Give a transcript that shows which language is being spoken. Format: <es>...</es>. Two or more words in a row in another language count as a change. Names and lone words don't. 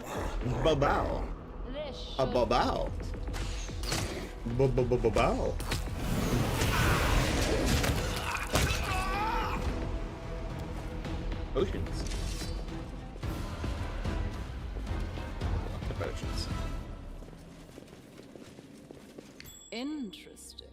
<en>Ba-bow. This A ba-bow. Ba-ba-ba-ba-bow. Potions. The potions. Interesting.</en>